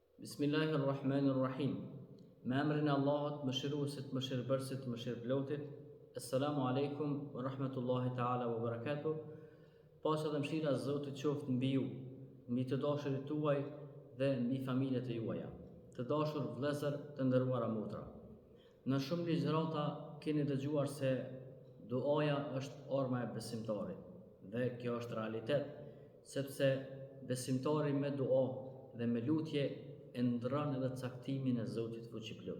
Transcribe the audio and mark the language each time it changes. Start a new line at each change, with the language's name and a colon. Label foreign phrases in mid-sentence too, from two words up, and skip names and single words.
Arabic: بسم الله الرحمن الرحيم.
Albanian: Me emrin e Allahut, mëshiruesit, mëshirbërësit, mëshirëplotit.
Arabic: السلام عليكم ورحمة الله تعالى وبركاته.
Albanian: Paqja dhe mëshira e Zotit qoftë mbi ju, mbi të dashurit tuaj dhe mbi familjet e juaja. Të dashur vëllezër, të nderuara motra. Në shumë ligjërata keni dëgjuar se duaja është arma e besimtarit dhe kjo është realitet, sepse besimtari me dua dhe me lutje e ndron edhe caktimin e Zotit fuqiplot.